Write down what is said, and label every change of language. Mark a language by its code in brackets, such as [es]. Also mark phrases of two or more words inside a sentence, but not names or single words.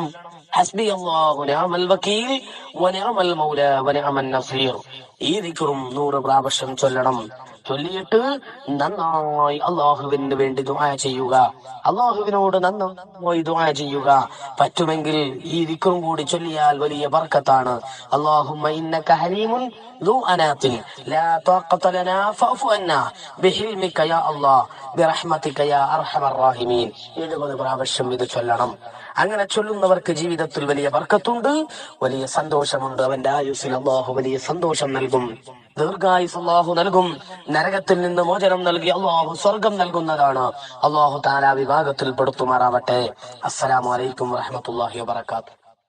[ar] حسبي الله نعم الوكيل ونعم المولى ونعم النصير. [ml] ഈ ദിക്റും 100 പ്രാവശ്യം ചൊല്ലണം. ചൊല്ലിയിട്ട് നന്നായി അള്ളാഹുവിന് വേണ്ടി ദുആ ചെയ്യുക, അള്ളാഹുവിനോട് നന്നായി ദുആ ചെയ്യുക. പറ്റുമെങ്കിൽ ഈ ദിക്റും കൂടി ചൊല്ലിയാൽ വലിയ ബർക്കത്താണ്. [ar] اللهم إنك حليم ذو أنات لا طاقة لنا فاعف عنا بحلمك يا الله برحمتك يا أرحم الراحمين. [ml] 70 പ്രാവശ്യം ഇത് ചൊല്ലണം. അങ്ങനെ ചൊല്ലുന്നവർക്ക് ജീവിതത്തിൽ വലിയ ബർക്കത്തുണ്ട്, വലിയ സന്തോഷമുണ്ട്. അവന്റെ ആയുസ്സിൽ അല്ലാഹു വലിയ സന്തോഷം നൽകും, ദീർഘായുസ് അല്ലാഹു നൽകും, നരകത്തിൽ നിന്ന് മോചനം നൽകി അല്ലാഹു സ്വർഗം നൽകുന്നതാണ്. [ar] الله تعالى [ml] വിഭാഗത്തിൽ പെടുത്തുമാറാവട്ടെ. [ar] السلام عليكم ورحمة الله وبركاته.